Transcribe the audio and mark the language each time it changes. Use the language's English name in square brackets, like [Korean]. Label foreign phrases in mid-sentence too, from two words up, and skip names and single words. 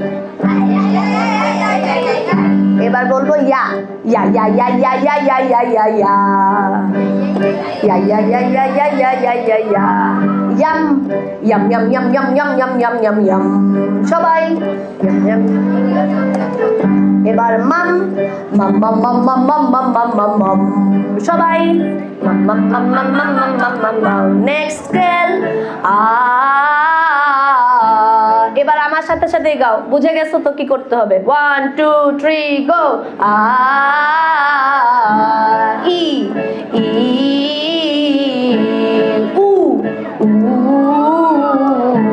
[Bangla] এবার বলবো ইয়া ইয়া ইয়া ইয়া ইয়া ইয়া ইয়া ইয়া ইয়া ইয়া ইয়া ইয়া ইয়া ইয়া ইয়া ইয়া ইয়া ইয়া ইয়াম ইয়াম ইয়াম ইয়াম ইয়াম ইয়াম ইয়াম ইয়াম ইয়াম ইয়াম, সবাই ইয়াম ইয়াম। এবার মাম মাম মাম মাম মাম মাম মাম মাম মাম মাম, সবাই মাম মাম মাম মাম মাম মাম মাম মাম মাম। [English] Next scale aa. [Bangla] এবার আমার সাথে সাথে গাও, বুঝে গেছো তো কি করতে হবে? 1 2 3 গো। আ ই ই উ উ